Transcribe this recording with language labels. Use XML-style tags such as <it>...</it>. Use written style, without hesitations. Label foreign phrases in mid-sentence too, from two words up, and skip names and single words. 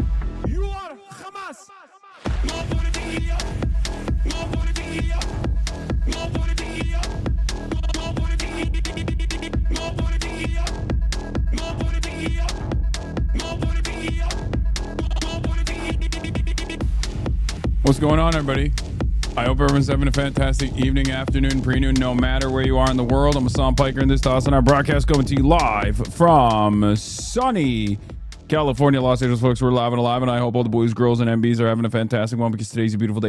<en>You are Hamas. No politics here. No politics here. No politics here. No politics here. No politics here. No politics here. No politics here. No politics here. What's going on, everybody? I hope everyone's having a fantastic evening, afternoon, pre-noon, no matter where you are in the world. I'm Hassan Piker, and this is Toss on our broadcast coming to you live from sunny California, Los Angeles, folks. We're live and alive, and I hope all the boys, girls, and MBs are having a fantastic one because today's a beautiful day.</en>